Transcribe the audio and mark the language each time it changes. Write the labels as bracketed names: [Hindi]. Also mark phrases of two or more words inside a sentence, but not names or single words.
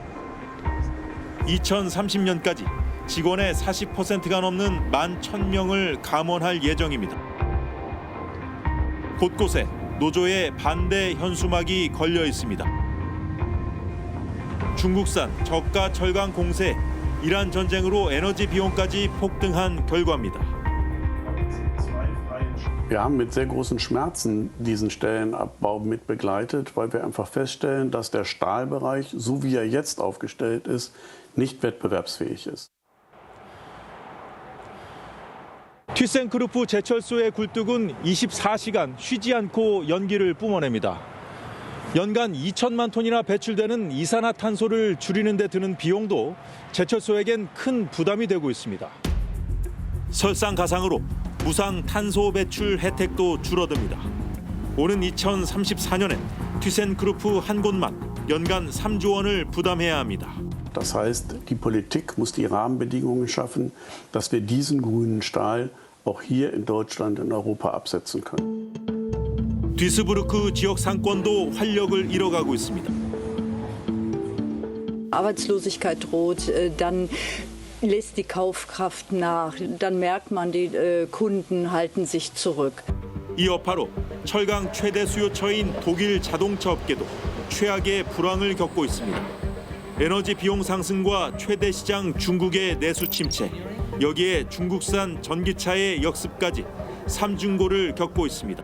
[Korean] 2030년까지 직원의 40%가 넘는 11,000명을 감원할 예정입니다. 곳곳에 노조의 반대 현수막이 걸려 있습니다. 중국산 저가 철강 공세, 이란 전쟁으로 에너지 비용까지 폭등한 결과입니다. [German] Wir haben mit sehr großen Schmerzen diesen Stellenabbau mit begleitet, weil wir einfach feststellen, dass der Stahlbereich, so wie er jetzt aufgestellt ist, nicht wettbewerbsfähig ist. [Korean] 튀센크루프 제철소의 굴뚝은 24시간 쉬지 않고 연기를 뿜어냅니다. 연간 2천만 톤이나 배출되는 이산화탄소를 줄이는 데 드는 비용도 제철소에겐 큰 부담이 되고 있습니다. 설상가상으로 무상 탄소 배출 혜택도 줄어듭니다. 오는 2034년엔 튀센크루프 한 곳만 연간 3조 원을 부담해야 합니다. [German] Das heißt, die Politik muss die Rahmenbedingungen schaffen, dass wir diesen grünen Stahl auch hier in Deutschland, in Europa absetzen können. [Korean] 듀스부르크 지역 상권도 활력을 잃어가고 있습니다. [German] Arbeitslosigkeit droht, dann lässt die Kaufkraft nach, dann merkt man, die Kunden halten sich zurück. [Korean] 이 여파로 철강 최대 수요처인 독일 자동차 업계도 최악의 불황을 겪고 있습니다. 에너지 비용 상승과 최대 시장 중국의 내수 침체, 여기에 중국산 전기차의 역습까지 삼중고를 겪고 있습니다.